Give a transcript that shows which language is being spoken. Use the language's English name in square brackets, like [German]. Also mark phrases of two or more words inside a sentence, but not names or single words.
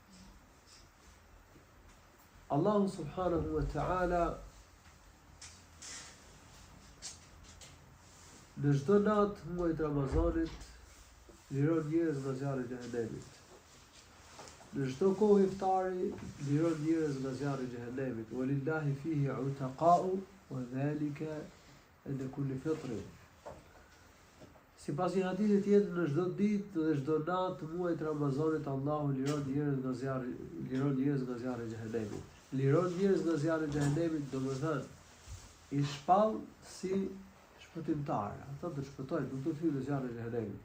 [Albanian] Allahu [Arabic] سبحانه وتعالى [Albanian] në çdo natë muajit Ramazanit liron njerëz nga zjarri i xhehenemit. Në çdo kohë iftari liron njerëz nga zjarri i xhehenemit. [Arabic] ولله فيه عتقاء وذلك عند كل فطر. [Albanian] Sipas një hadithi tjetër, në çdo ditë dhe çdo natë të muajit Ramazanit Allahu liron njerëz nga zjarri i xhehenemit. Liron njerëz nga zjarri i xhehenemit, domethënë i shpall si shpëtimtar, ata do të shpëtojnë, nuk do të hyjnë në zjarrin e xhehenemit.